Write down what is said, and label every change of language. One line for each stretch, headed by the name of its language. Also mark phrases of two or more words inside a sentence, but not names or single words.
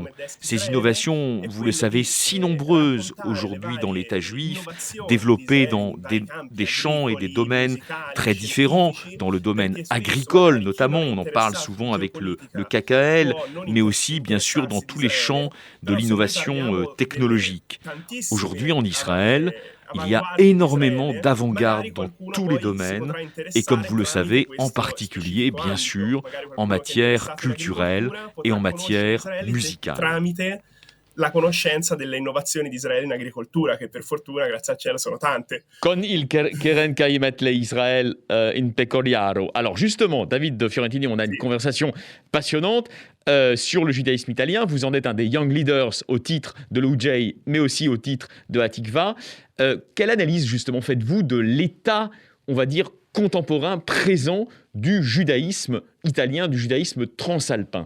French: Ces innovations, vous le savez, si nombreuses aujourd'hui dans l'État juif, développées dans des champs et des domaines très différents, dans le domaine agricole notamment, on en parle souvent avec le KKL, mais aussi bien sûr dans tous les champs de l'innovation technologique. Aujourd'hui en Israël, il y a énormément d'avant-garde dans tous les domaines et comme vous le savez, en particulier, bien sûr, en matière culturelle et en matière musicale.
Italian: La conoscenza delle innovazioni di Israele in agricoltura, che per fortuna, grazie al cielo, sono tante. Con il Keren Kaimet le Israël in Pecoriaro.
French: Alors justement, David Fiorentini, on a une conversation passionnante. sur le judaïsme italien. Vous en êtes un des
English: Young Leaders
French: au titre de l'UJ, mais aussi au titre de Hatikva. Quelle analyse, justement, faites-vous de l'état, on va dire, contemporain, présent du judaïsme italien, du judaïsme transalpin?